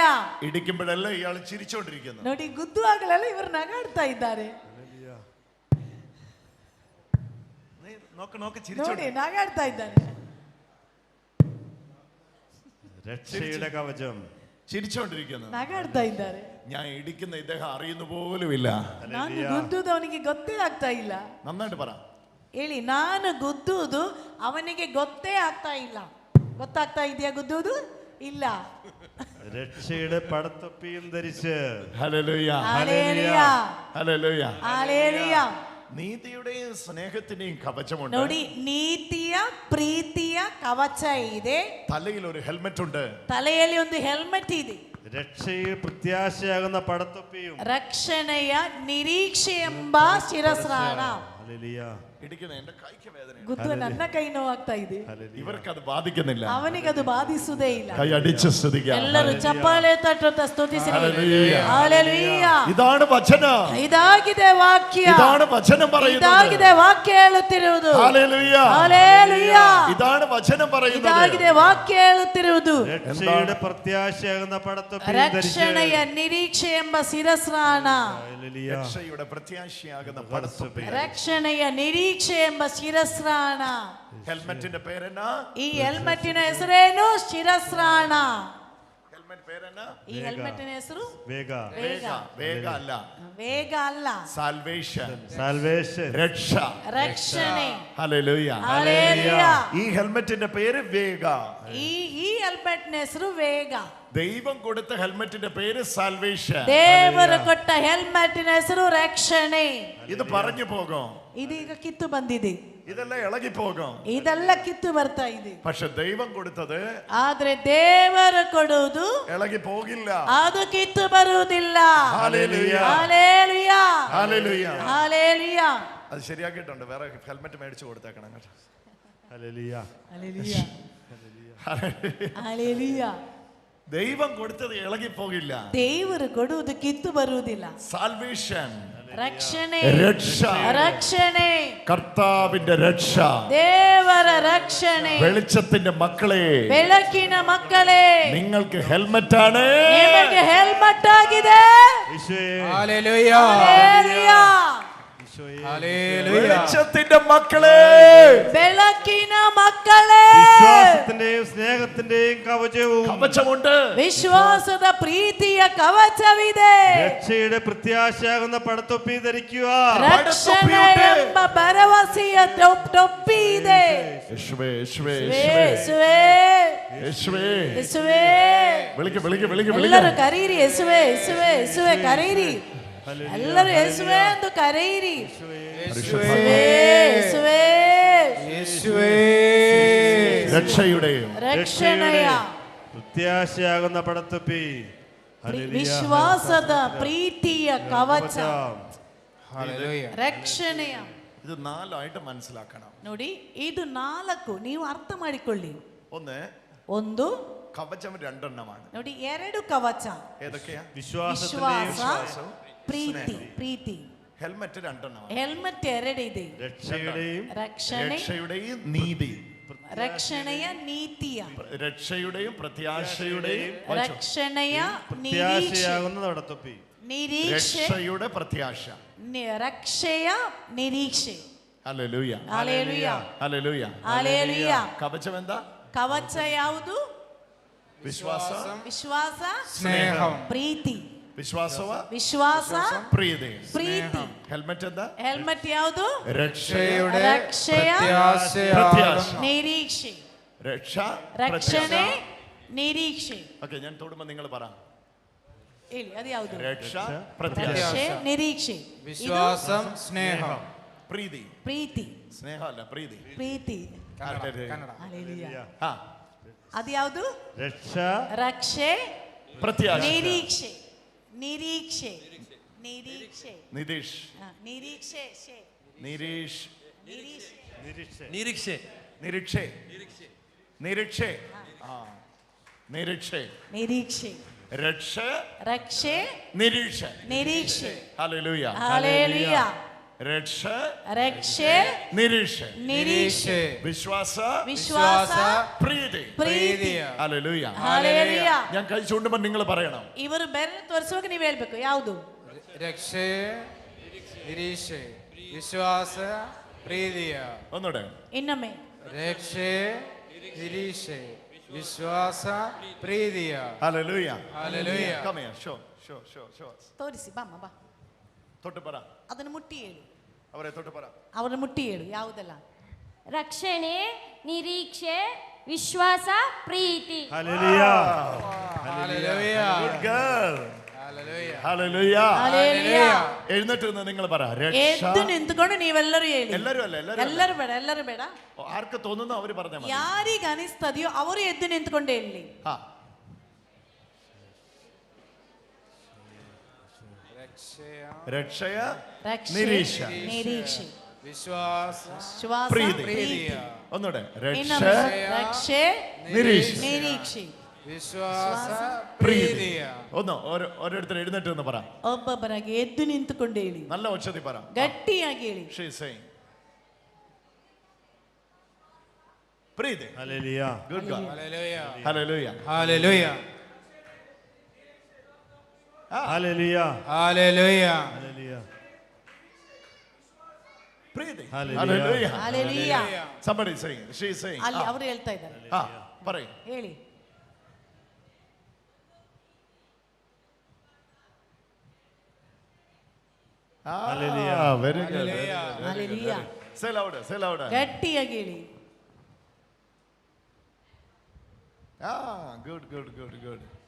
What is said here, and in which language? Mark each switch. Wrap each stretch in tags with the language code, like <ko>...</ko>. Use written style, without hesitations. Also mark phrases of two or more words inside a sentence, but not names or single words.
<ml>ഇടിക്കുമ്പോഴെല്ലാം ഇയാൾ ചിരിച്ചോണ്ടിരിക്കുന്നു.</ml> <kn>ನೋಡಿ ಗುದ್ದುವಾಗಲೆಲ್ಲ ಇವರು ನಗಾಡ್ತಾ ಇದ್ದಾರೆ.</kn> <ml>നോക്ക്</ml> <kn>ನೋಡಿ</kn> <ml>ചിരിച്ചോണ്ട്.</ml> <kn>ನಗಾಡ್ತಾ ಇದ್ದಾರೆ.</kn> <ml>രക്ഷയുടെ കവചം ചിരിച്ചോണ്ടിരിക്കുന്നു.</ml> <kn>ನಗಾಡ್ತಾ ಇದ್ದಾರೆ.</kn> <ml>ഞാൻ ഇടിക്കുന്ന ഇദ്ദേഹം അറിയുന്ന പോലുമില്ല.</ml> <kn>ನಾನು ಗುದ್ದುವುದು ಅವನಿಗೆ ಗೊತ್ತೇ ಆಗ್ತಾ ಇಲ್ಲ.</kn> <ml>നന്നായിട്ട് പറ.</ml> <kn>ಹೇಳಿ, ನಾನು ಗುದ್ದುವುದು ಅವನಿಗೆ ಗೊತ್ತೇ ಆಗ್ತಾ ಇಲ್ಲ. ಗೊತ್ತಾಗ್ತಾ ಇದೆಯಾ ಗುದ್ದುವುದು? ಇಲ್ಲ.</kn> <ml>രക്ഷയുടെ പടത്തൊപ്പിയും ധരിച്ച് ഹല്ലേലൂയ. ഹല്ലേലൂയ. ഹല്ലേലൂയ. ഹല്ലേലൂയ. നീതിയുടെയും സ്നേഹത്തിന്റെയും കവചമുണ്ട്.</ml> <kn>ನೋಡಿ, ನೀತಿಯ ಪ್ರೀತಿಯ ಕವಚ ಇದೆ.</kn> <ml>തലയിൽ ഒരു ഹെൽമെറ്റ് ഉണ്ട്.</ml> <kn>ತಲೆಯಲ್ಲಿ ಒಂದು ಹೆಲ್ಮೆಟ್ ಇದೆ.</kn> <ml>രക്ഷയിൽ പ്രത്യാശയാകുന്ന പടത്തൊപ്പിയും</ml> <kn>ರಕ್ಷಣೆಯ ನಿರೀಕ್ಷೆ ಎಂಬ ಶಿರಸ್ತ್ರಾಣ.</kn> <ml>ഹല്ലേലൂയ. ഇടിക്കുന്ന എന്റെ കൈക്ക് വേദന.</ml> <kn>ಗುದ್ದು ನನ್ನ ಕೈ ನೋವಾಗ್ತಾ ಇದೆ.</kn> <ml>ഇവർക്ക് അത് ബാധിക്കുന്നില്ല.</ml> <kn>ಅವನಿಗೆ ಅದು ಬಾಧಿಸುವುದೇ ಇಲ್ಲ.</kn> <ml>കൈ അടിച്ച് സ്തുതിക്കാം.</ml> <kn>ಎಲ್ಲರೂ ಚಪ್ಪಾಳೆ ತಟ್ಟುತ್ತಾ ಸ್ತುತಿಸಿರಿ.</kn> <ml>ഹല്ലേലൂയ.</ml> <kn>ಹಲ್ಲೆಲೂಯ.</kn> <ml>ഇതാണ് വചനം.</ml> <kn>ಇದಾಗಿದೆ ವಾಕ್ಯ.</kn> <ml>ഇതാണ് വചനം പറയുന്നത്.</ml> <kn>ಇದಾಗಿದೆ ವಾಕ್ಯ ಹೇಳುತ್ತಿರುವುದು.</kn> <ml>ഹല്ലേലൂയ. ഹല്ലേലൂയ. ഇതാണ് വചനം പറയുന്നത്.</ml> <kn>ಇದಾಗಿದೆ ವಾಕ್ಯ ಹೇಳುತ್ತಿರುವುದು.</kn> <ml>രക്ഷയുടെ പ്രത്യാശയാകുന്ന പടത്തൊപ്പിയും ധരിച്ച്</ml> <kn>ರಕ್ಷಣೆಯ ನಿರೀಕ್ಷೆ ಎಂಬ ಶಿರಸ್ತ್ರಾಣ.</kn> <ml>ഹല്ലേലൂയ. രക്ഷയുടെ പ്രത്യാശയാകുന്ന പടത്തൊപ്പി.</ml> <kn>ರಕ್ಷಣೆಯ ನಿರೀಕ್ಷೆ ಎಂಬ ಶಿರಸ್ತ್ರಾಣ.</kn> <ml>ഹെൽമെറ്റിന്റെ പേരെന്നാ?</ml> <kn>ಈ ಹೆಲ್ಮೆಟ್ಟಿನ ಹೆಸರೇನು? ಶಿರಸ್ತ್ರಾಣ.</kn> <ml>ഹെൽമെറ്റ് പേരെന്നാ? ഈ ഹെൽമെറ്റിന്റെ ಹೆಸರು വേഗ. വേഗ. വേഗ അല്ല, വേഗ അല്ല, സാൽവേഷൻ, സാൽവേഷൻ, രക്ഷ,</ml> <kn>ರಕ್ಷಣೆ.</kn> <ml>ഹല്ലേലൂയ. ഹല്ലേലൂയ. ഈ ഹെൽമെറ്റിന്റെ പേര് വേഗ. ഈ ഹെൽമെറ്റിന്റെ ಹೆಸರು വേഗ. ദൈവം കൊടുത്ത ഹെൽമെറ്റിന്റെ പേര് സാൽവേഷൻ.</ml> <kn>ದೇವರು ಕೊಟ್ಟ ಹೆಲ್ಮೆಟ್ಟಿನ ಹೆಸರು ರಕ್ಷಣೆ.</kn> <ml>ഇത് പറഞ്ഞു പോകും,</ml> <kn>ಇದೀಗ ಕಿತ್ತು ಬಂದಿದೆ,</kn> <ml>ഇതെല്ലാം ഇളകി പോകും,</ml> <kn>ಇದೆಲ್ಲ ಕಿತ್ತು ಬರ್ತಾ ಇದೆ.</kn> <ml>പക്ഷെ ദൈവം കൊടുത്തത്</ml> <kn>ಆದ್ರೆ ದೇವರು ಕೊಡುವುದು</kn> <ml>ഇളകി പോകില്ല.</ml> <kn>ಅದು ಕಿತ್ತು ಬರುವುದಿಲ್ಲ.</kn> <ml>ഹല്ലേലൂയ. ഹല്ലേലൂയ. ഹല്ലേലൂയ. ഹല്ലേലൂയ. അത് ശരിയാക്കിയിട്ടുണ്ട്, വേറെ ഹെൽമെറ്റ് മേടിച്ചു കൊടുത്തേക്കണം കേട്ടോ. ഹല്ലേലൂയ. ഹല്ലേലൂയ. ഹല്ലേലൂയ. ദൈവം കൊടുത്തത് ഇളകി പോകില്ല.</ml> <kn>ದೇವರು ಕೊಡುವುದು ಕಿತ್ತು ಬರುವುದಿಲ್ಲ.</kn> <ml>സാൽവേഷൻ,</ml> <kn>ರಕ್ಷಣೆ,</kn> <ml>രക്ഷ,</ml> <kn>ರಕ್ಷಣೆ,</kn> <ml>കർത്താവിന്റെ രക്ഷ,</ml> <kn>ದೇವರ ರಕ್ಷಣೆ.</kn> <ml>വെളിച്ചത്തിന്റെ മക്കളെ,</ml> <kn>ಬೆಳಕಿನ ಮಕ್ಕಳೇ,</kn> <ml>നിങ്ങൾക്ക് ഹെൽമെറ്റ് ആണ്,</ml> <kn>ನಿಮಗೆ ಹೆಲ್ಮೆಟ್ ಆಗಿದೆ.</kn> <ml>ഹല്ലേലൂയ. ഹല്ലേലൂയ. ഹല്ലേലൂയ. വെളിച്ചത്തിന്റെ മക്കളെ,</ml> <kn>ಬೆಳಕಿನ ಮಕ್ಕಳೇ,</kn> <ml>വിശ്വാസത്തിന്റെയും സ്നേഹത്തിന്റെയും കവചവും കവചമുണ്ട്,</ml> <kn>ವಿಶ್ವಾಸದ ಪ್ರೀತಿಯ ಕವಚವಿದೆ.</kn> <ml>രക്ഷയുടെ പ്രത്യാശയാകുന്ന പടത്തൊപ്പി ധരിക്കുക.</ml> <kn>ರಕ್ಷಣೆ ಎಂಬ ಭರವಸೆಯ ಟೊಪ್ಪಿ ಇದೆ.</kn> <ml>യേശുവേ, യേശുവേ,</ml> <kn>ಯೇಸುವೇ,</kn> <ml>യേശുവേ,</ml> <kn>ಯೇಸುವೇ.</kn> <ml>വിളിക്ക് വിളിക്ക് വിളിക്ക്</ml> <kn>ಎಲ್ಲರೂ</kn> <ml>വിളിക്ക്.</ml> <kn>ಕರೀರಿ, ಯೇಸುವೇ, ಯೇಸುವೇ, ಯೇಸುವೇ ಕರೀರಿ. ಎಲ್ಲರೂ ಯೇಸುವೇ ಎಂದು ಕರೀರಿ. ಯೇಸುವೇ, ಯೇಸುವೇ,</kn> <ml>യേശുവേ. രക്ഷയുടെയും</ml> <kn>ರಕ್ಷಣೆಯ</kn> <ml>പ്രത്യാശയാകുന്ന പടത്തൊപ്പി.</ml> <kn>ವಿಶ್ವಾಸದ ಪ್ರೀತಿಯ ಕವಚ,</kn> <ml>ഹല്ലേലൂയ.</ml> <kn>ರಕ್ಷಣೆಯ.</kn> <ml>ഇത് നാലായിട്ട് മനസ്സിലാക്കണം.</ml> <kn>ನೋಡಿ, ಇದು 4 ನೀವು ಅರ್ಥ ಮಾಡಿಕೊಳ್ಳಿ.</kn> <ml>ഒന്ന്,</ml> <kn>ಒಂದು</kn> <ml>കവചം രണ്ടെണ്ണമാണ്.</ml> <kn>ನೋಡಿ, 2 കവಚ.</kn> <ml>ഏതൊക്കെയാ? വിശ്വാസത്തിന്റെയും</ml> <kn>ವಿಶ್ವಾಸ, ಪ್ರೀತಿ. ಪ್ರೀತಿ.</kn> <ml>ഹെൽമെറ്റ് രണ്ടെണ്ണമാണ്.</ml> <kn>ಹೆಲ್ಮೆಟ್ 2 ಇದೆ.</kn> <ml>രക്ഷയുടെയും</ml> <kn>ರಕ್ಷಣೆ,</kn> <ml>രക്ഷയുടെയും നീതി,</ml> <kn>ರಕ್ಷಣೆಯ ನೀತಿಯ,</kn> <ml>രക്ഷയുടെയും പ്രത്യാശയുടെയും,</ml> <kn>ರಕ್ಷಣೆಯ</kn> <ml>പ്രത്യാശയാകുന്ന പടത്തൊപ്പി.</ml> <kn>ನಿರೀಕ್ಷೆ,</kn> <ml>രക്ഷയുടെ പ്രത്യാശ.</ml> <kn>ರಕ್ಷೆಯ ನಿರೀಕ್ಷೆ.</kn> <ml>ഹല്ലേലൂയ.</ml> <kn>ಹಲ್ಲೆಲೂಯ.</kn> <ml>ഹല്ലേലൂയ.</ml> <kn>ಹಲ್ಲೆಲೂಯ.</kn> <ml>കവചം എന്താ?</ml> <kn>ಕವಚ ಯಾವುದು?</kn> <ml>വിശ്വാസം,</ml> <kn>ವಿಶ್ವಾಸ,</kn> <ml>സ്നേഹം.</ml> <kn>ಪ್ರೀತಿ.</kn> <ml>വിശ്വാസവ,</ml> <kn>ವಿಶ್ವಾಸ, പ്രീതി. ಪ್ರೀತಿ.</kn> <ml>ഹെൽമെറ്റ് എന്താ?</ml> <kn>ಹೆಲ್ಮೆಟ್ ಯಾವುದು?</kn> <ml>രക്ഷയുടെ</ml> <kn>ರಕ್ಷೆಯ</kn> <ml>പ്രത്യാശ.</ml> <kn>ನಿರೀಕ್ಷೆ.</kn> <ml>രക്ഷ,</ml> <kn>ರಕ್ಷಣೆ, ನಿರೀಕ್ಷೆ.</kn> <ml>ഓക്കെ, ഞാൻ തൊടുമ്പോ നിങ്ങൾ പറ.</ml> <kn>ಹೇಳಿ, ಅದು ಯಾವುದು?</kn> <ml>രക്ഷ, പ്രത്യാശ,</ml> <kn>ರಕ್ಷೆ, ನಿರೀಕ್ಷೆ.</kn> <ml>വിശ്വാസം, സ്നേഹം.</ml> <kn>പ്രീതി. ಪ್ರೀತಿ.</kn> <ml>സ്നേഹമല്ല, പ്രീതി.</ml> <kn>ಪ್ರೀತಿ.</kn> <ml>കന്നഡ.</ml> <kn>ಹಲ್ಲೆಲೂಯ.</kn> <ml>ആ,</ml> <kn>ಅದು ಯಾವುದು?</kn> <ml>രക്ഷ,</ml> <kn>ರಕ್ಷೆ,</kn> <ml>പ്രത്യാശ.</ml> <kn>ನಿರೀಕ್ಷೆ. ನಿರೀಕ್ಷೆ. ನಿರೀಕ್ಷೆ. നിതീഷ്, ನಿರೀಕ್ಷೆ. നിരീഷ്, ನಿರೀಕ್ಷೆ. നിരീക്ഷ, ನಿರೀಕ್ಷೆ, ನಿರೀಕ್ಷೆ, ಆ, ನಿರೀಕ್ಷೆ, ನಿರೀಕ್ಷೆ.</kn> <ml>രക്ഷ,</ml> <kn>ರಕ್ಷೆ, നിരീക്ഷ. ನಿರೀಕ್ಷೆ.</kn> <ml>ഹല്ലേലൂയ.</ml> <kn>ಹಲ್ಲೆಲೂಯ.</kn> <ml>രക്ഷ,</ml> <kn>ರಕ್ಷೆ, നിരീക്ഷ, ನಿರೀಕ್ಷೆ. വിശ്വാസ, ವಿಶ್ವಾಸ, പ്രീതി. ಪ್ರೀತಿ.</kn> <ml>ഹല്ലേലൂയ.</ml> <kn>ಹಲ್ಲೆಲೂಯ.</kn> <ml>ഞാൻ കൈ ചൂണ്ടുമ്പോൾ നിങ്ങൾ പറയണം.</ml> <kn>ಇವರು ಬೆರಳು ತೋರಿಸುವಾಗ ನೀವು ಹೇಳ್ಬೇಕು ಯಾವುದು? ರಕ್ಷೆ, ನಿರೀಕ್ಷೆ, ವಿಶ್ವಾಸ, ಪ್ರೀತಿಯ.</kn> <ml>ഒന്നുകൂടെ.</ml> <kn>ಇನ್ನೊಮ್ಮೆ. ರಕ್ಷೆ, ನಿರೀಕ್ಷೆ, ವಿಶ್ವಾಸ, ಪ್ರೀತಿಯ.</kn> <ml>ഹല്ലേലൂയ. ഹല്ലേലൂയ.</ml> <en>Come here. Show.</en> <kn>ತೋರಿಸಿ, ಬಾಮ್ಮ ಬಾ.</kn> <ml>തൊട്ട് പറ.</ml> <kn>ಅದನ್ನು ಮುಟ್ಟಿ ಹೇಳು.</kn> <ml>അവരെ തൊട്ട് പറ.</ml> <kn>ಅವರನ್ನು ಮುಟ್ಟಿ ಹೇಳು, ಯಾವುದಲ್ಲ? ರಕ್ಷಣೆ, ನಿರೀಕ್ಷೆ, ವಿಶ್ವಾಸ, ಪ್ರೀತಿ.</kn> <ml>ഹല്ലേലൂയ. ഹല്ലേലൂയ.</ml> <en>Good girl.</en> <ml>ഹല്ലേലൂയ. ഹല്ലേലൂയ.</ml> <kn>ಹಲ್ಲೆಲೂಯ.</kn> <ml>എഴുന്നേറ്റ് നിന്ന് നിങ്ങൾ പറ. രക്ഷ.</ml> <kn>ಎದ್ದು ನಿಂತುಕೊಂಡು ನೀವೆಲ್ಲರೂ ಹೇಳಿ.</kn> <ml>എല്ലാരും അല്ല,</ml> <kn>ಎಲ್ಲರೂ ಬೇಡ, ಎಲ್ಲರೂ ಬೇಡ.</kn> <ml>ആർക്ക് തോന്നുന്നു അവര് പറഞ്ഞാൽ മതി.</ml> <kn>ಯಾರಿಗೆ ಅನಿಸ್ತದೆಯೋ ಅವರು ಎದ್ದು ನಿಂತುಕೊಂಡು ಹೇಳಿ. ಆ, ರಕ್ಷೆಯ, ನಿರೀಕ್ಷೆ, ನಿರೀಕ್ಷೆ, വിശ്വാസ, ವಿಶ್ವಾಸ, ಪ್ರೀತಿ. പ്രീതിയ.</kn> <ml>ഒന്നുകൂടെ. രക്ഷ,</ml> <kn>ಇನ್ನೊಮ್ಮೆ. ರಕ್ಷೆ, നിരീക്ഷ, ನಿರೀಕ್ಷೆ, ವಿಶ್ವಾಸ, ಪ್ರೀತಿಯ.</kn> <ml>ഒന്ന് ഓരോരുത്തർ എഴുന്നേറ്റ് നിന്ന് പറ.</ml> <kn>ಒಬ್ಬೊಬ್ಬರಾಗಿ ಎದ್ದು ನಿಂತುಕೊಂಡು ಹೇಳಿ.</kn> <ml>നല്ല ഒച്ചതി പറ.</ml> <kn>ಗಟ್ಟಿಯಾಗಿ ಹೇಳಿ.</kn> <en>She is saying.</en> <kn>പ്രീതി.</kn> <ml>ഹല്ലേലൂയ.</ml> <en>Good girl.</en> <ml>ഹല്ലേലൂയ. ഹല്ലേലൂയ. ഹല്ലേലൂയ. ഹല്ലേലൂയ. ഹല്ലേലൂയ. ഹല്ലേലൂയ.</ml> <kn>പ്രീതി.</kn> <ml>ഹല്ലേലൂയ.</ml> <kn>ಹಲ್ಲೆಲೂಯ.</kn> <en>Somebody saying. She is saying.</en> <kn>ಅಲ್ಲಿ ಅವರು ಹೇಳ್ತಾ ಇದ್ದಾರೆ.</kn> <ml>ആ, പറയ്.</ml> <kn>ಹೇಳಿ.</kn> <en>very good.</en> <ml>ഹല്ലേലൂയ.</ml> <en>Say louder, say louder.</en> <kn>ಗಟ್ಟಿಯಾಗಿ ಹೇಳಿ.</kn> <en>Good, good, good, good.</en>